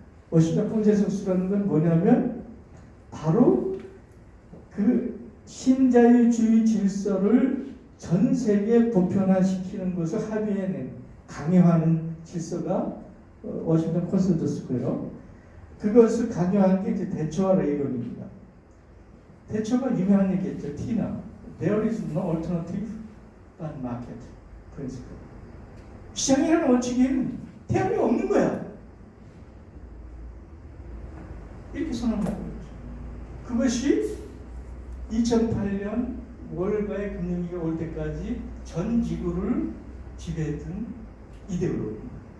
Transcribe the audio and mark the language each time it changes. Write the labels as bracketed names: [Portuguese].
[Korean] 워싱턴 컨센서스라는 건 뭐냐면 바로 그 신자유주의 질서를 전 세계에 보편화시키는 것을 합의해낸, 강요하는 질서가 워싱턴 컨센서스고요. 그것을 강요한 게 이제 대처와 레이론입니다. 대처가 유명한 얘기했죠. 티나. [English] There is no alternative but market principle. [Korean] 시장이라는 원칙에는 태양이 없는 거야. 이렇게 선언하고 있죠. 그것이 2008년 월가의 금융위기가 올 때까지 전 지구를 지배했던 이데올로기입니다.